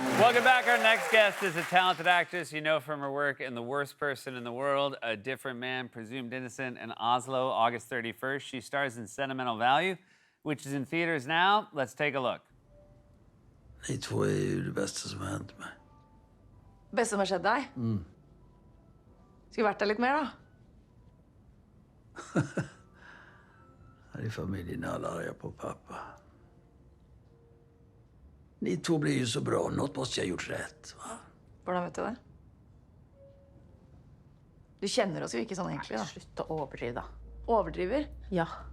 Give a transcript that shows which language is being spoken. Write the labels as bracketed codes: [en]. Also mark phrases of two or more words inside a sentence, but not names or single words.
[en] Welcome back. Our next guest is a talented actress you know from her work in The Worst Person in the World, A Different Man, Presumed Innocent, and Oslo, August 31st. She stars in Sentimental Value, which is in theaters now. Let's take a look. [sv] Ni två är ju det bästa som har hänt mig. [no] Bäst som har skjedd deg? Skulle vært der litt mer, da. [sv] Här i familjen är alla arga på pappa. Ni två blir ju så bra. Något måste jag ha gjort rätt, va? [no] Hvordan vet du det? Du kjenner oss jo ikke sånn egentlig, da. Slutt å overdrive, da. Overdriver? Ja.